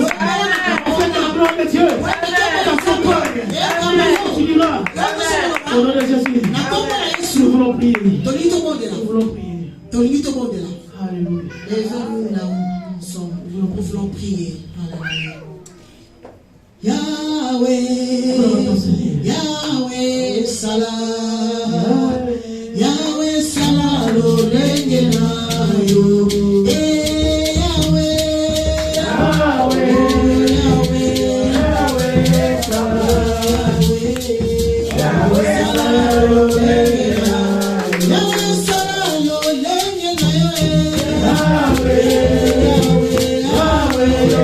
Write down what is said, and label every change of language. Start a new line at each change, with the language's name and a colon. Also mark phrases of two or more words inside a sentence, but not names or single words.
French: En fait, la gloire de Dieu, ta campagne, tu diras, au nom de Jésus, nous voulons prier. Nous voulons prier. Alléluia. Nous voulons prier. Yahweh, Yahweh, Salah, Yahweh, Salah, Lorengena, Yahweh, Yahweh, Yahweh, Salah, Yahweh, Salah, Lorengena, Yahweh, Salah, Lorengena, Yahweh, Yahweh,